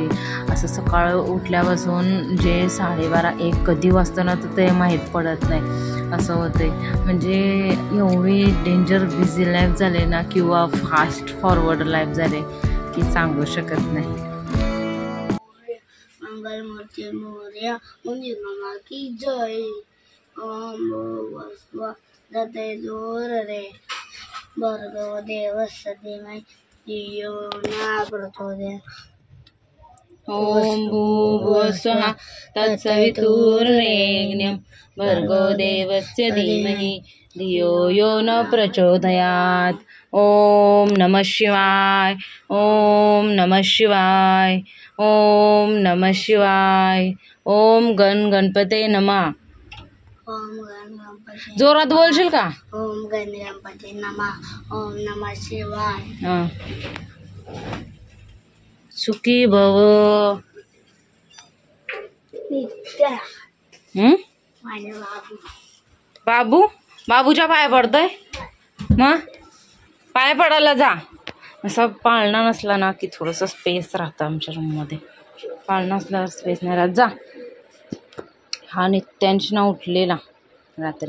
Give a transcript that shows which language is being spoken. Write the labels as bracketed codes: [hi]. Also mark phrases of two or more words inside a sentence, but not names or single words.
[mr] असं सकाळ उठल्यापासून जे 12:30-1 कधी वाजतं ना तर ते माहीत पडत नाही असं होते. म्हणजे एवढी [en] danger busy life [mr] झाले ना किंवा [en] fast forward life [mr] झाले की सांगू शकत नाही. मंगलमूर्ती मोरया मुनी मामा की जय. [sa] ओम भूर्भुवः दते दूर रे भर्गो देवस्य धीमहि धियो न प्रचोदयात्. ओम भूर्भुवः तत्सवितुर्वरेण्यं भर्गो देवस्य धीमहि धियो यो न प्रचोदयात्. ओम नमः शिवाय. ओम नमः शिवाय. ओम नमः शिवाय. ओम गणपते नमः. ओम गण गणपती. [mr] जोरात बोलशील का? [sa] ओम गण गणपती नमः. ओम नमः शिवाय. हां. सुखी भव. [mr] नित्य माझे बाबू. बाबूच्या पाया पडतोय मग पाया पडायला जा. असं पाळणा नसला ना की थोडंसं स्पेस राहतं आमच्या रूममध्ये. पाळणा असल्यावर स्पेस नाही राहत. जा. हा नित्यांशी ना उठलेला रात्री.